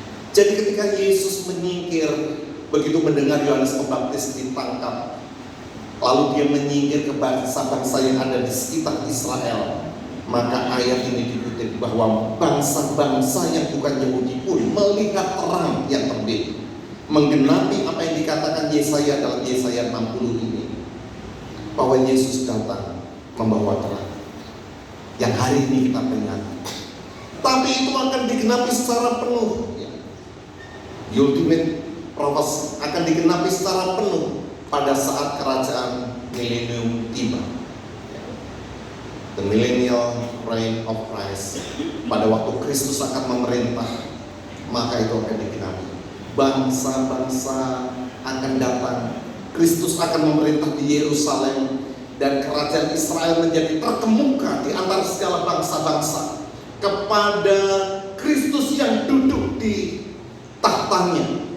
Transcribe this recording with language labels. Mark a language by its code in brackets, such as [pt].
[id] Jadi ketika Yesus menyingkir, begitu mendengar Yohanes Pembaptis ditangkap, lalu dia menyingkir ke bangsa-bangsa yang ada di sekitar Israel, maka ayat ini dikutip bahwa bangsa-bangsa yang bukan Yahudi pun melihat terang yang terbit, menggenapi apa yang dikatakan Yesaya dalam Yesaya 60 ini, bahwa Yesus datang membawa terang yang hari ini kita peringati. Tapi itu akan digenapi secara penuh. [en] Ultimate prophecy [id] akan digenapi secara penuh pada saat kerajaan milenium tiba. [en] The millennial reign of Christ. [id] Pada waktu Kristus akan memerintah, maka itu akan digenapi. Bangsa-bangsa akan datang. Kristus akan memerintah di Yerusalem, dan kerajaan Israel menjadi terkemuka di antara segala bangsa-bangsa kepada Kristus yang duduk di tahtanya.